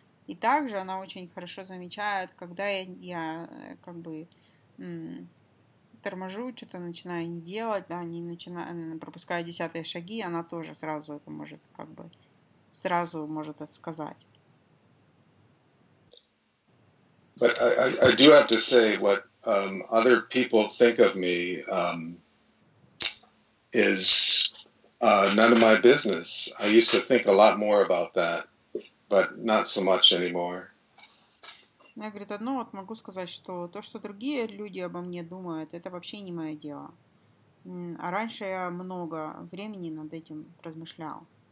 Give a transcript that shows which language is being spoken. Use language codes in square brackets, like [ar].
[ru] И также она очень хорошо замечает, когда я как бы торможу, что-то начинаю не делать, да, пропускаю 10-е шаги, она тоже сразу это может сразу может это сказать. [en] But I do have to say what other people think of me is none of my business. I used to think a lot more about that, but not so much anymore. [ru] Я, говорит, одно вот могу сказать, что то, что другие люди обо мне думают, это вообще не мое дело. А раньше я много времени над этим размышлял.